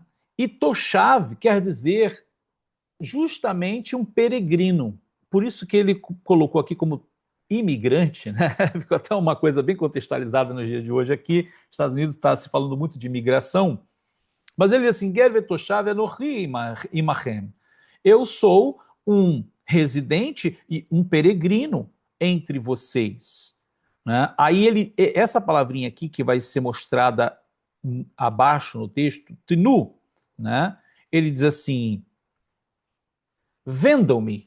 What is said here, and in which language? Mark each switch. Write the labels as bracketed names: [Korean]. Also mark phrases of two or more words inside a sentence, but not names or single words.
[Portuguese] E toshav quer dizer justamente um peregrino, por isso que ele colocou aqui como imigrante, né? Ficou até uma coisa bem contextualizada no dia de hoje aqui. Estados Unidos está se falando muito de imigração, mas ele diz assim, [Hebrew] גר ותושב אנכי עמכם. [Portuguese] Eu sou um residente e um peregrino entre vocês. Né? Aí essa palavrinha aqui que vai ser mostrada abaixo no texto, tnu, né? Ele diz assim, vendam-me.